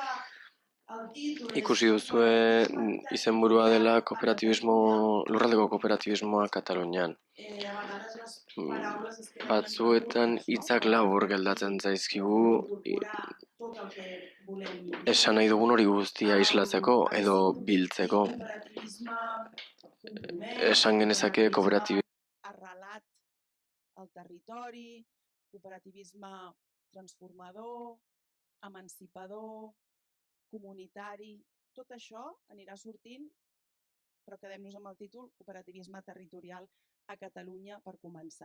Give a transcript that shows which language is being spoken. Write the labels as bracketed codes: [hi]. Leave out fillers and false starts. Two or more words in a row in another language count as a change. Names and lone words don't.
[eu] Ikusi duzue izenburua dela lurraldeko kooperatibismoa Katalunian. Batzuetan hitzak labur geldatzen zaizkigu esan nahi dugun hori guztia islatzeko edo biltzeko. Esan genezake kooperatibismo [ca] Arrelat al territori, cooperativisme transformador, emancipador, comunitari. Tot això anirà sortint, però quedem-nos amb el títol Cooperativisme territorial a Catalunya per començar.